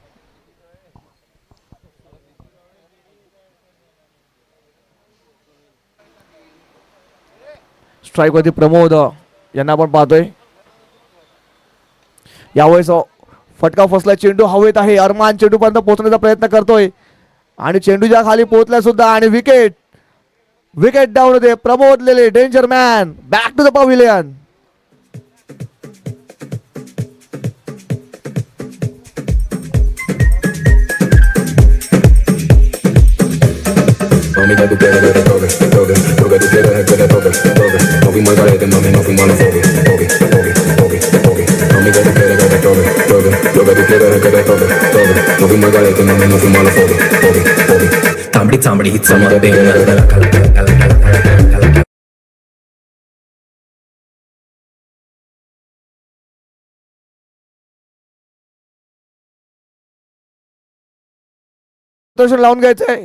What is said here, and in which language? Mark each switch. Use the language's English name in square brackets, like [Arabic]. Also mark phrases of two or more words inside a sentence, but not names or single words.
[Marathi] स्ट्राईक वरती प्रमोद यांना आपण पाहतोय. यावेळेस फटका फसला. चेंडू हवेत आहे. अरमान चेंडू पर्यंत पोहोचण्याचा प्रयत्न करतोय आणि चेंडूच्या खाली पोहोचला सुद्धा आणि विकेट डाऊन होते. प्रमोद लेले [English] danger man back to the pavilion. [Spanish] Mami, que tú quieres que te toque, toque, lo que tú quieres es que te toque, toque. No fuimos al garete, mami, no fuimos a los foques, toque, toque, toque, toque. Mami, que tú quieres que te toque, toque, lo que tú quieres es que te toque, toque. No fuimos al garete, mami, no fuimos a los foques, toque, toque. [Marathi] तांबडी तांबडी ही चमकते लावून घ्यायचंय.